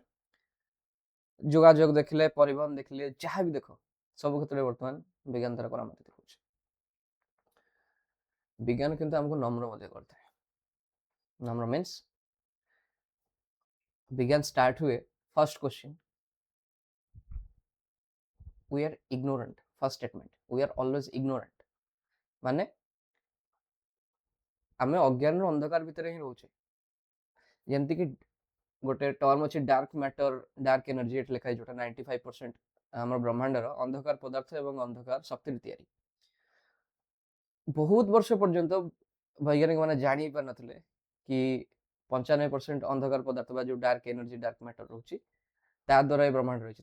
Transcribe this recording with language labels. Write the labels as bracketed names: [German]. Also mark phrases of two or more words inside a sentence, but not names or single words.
[Odia] ଯୋଗାଯୋଗ ଦେଖିଲେ, ପରିବହନ ଦେଖିଲେ, ଯାହା ବି ଦେଖ, ସବୁ କ୍ଷେତ୍ରରେ ବର୍ତ୍ତମାନ ବିଜ୍ଞାନ ଦ୍ୱାରା କରାମତି ଦେଖାଉଛି। ବିଜ୍ଞାନ କିନ୍ତୁ ଆମକୁ ନମ୍ର ମଧ୍ୟ କରିଥାଏ। ନମ୍ର ମିନ୍ସ ବିଜ୍ଞାନ ଷ୍ଟାର୍ଟ ହୁଏ [English] first question, we are ignorant, first statement, we are always ignorant, [Odia] ମାନେ ଆମେ ଅଜ୍ଞାନର ଅନ୍ଧକାର ଭିତରେ ହିଁ ରହୁଛେ। ଯେମିତିକି ଗୋଟେ ଟର୍ମ ଅଛି [English] dark matter, dark energy, [Odia] ଏଠି ଲେଖା ହେଇଛି, ଯୋଉଟା 95% ଆମର ବ୍ରହ୍ମାଣ୍ଡର ଅନ୍ଧକାର ପଦାର୍ଥ ଏବଂ ଅନ୍ଧକାର ଶକ୍ତିରେ ତିଆରି। ବହୁତ ବର୍ଷ ପର୍ଯ୍ୟନ୍ତ ବୈଜ୍ଞାନିକ ମାନେ ଜାଣି ପାରିନଥିଲେ କି 95% ଅନ୍ଧକାର ପଦାର୍ଥ ବା ଯୋଉ [English] dark energy, dark matter [Odia] ରହୁଛି, ତା ଦ୍ୱାରା ଏ ବ୍ରହ୍ମାଣ୍ଡ ରହିଛି।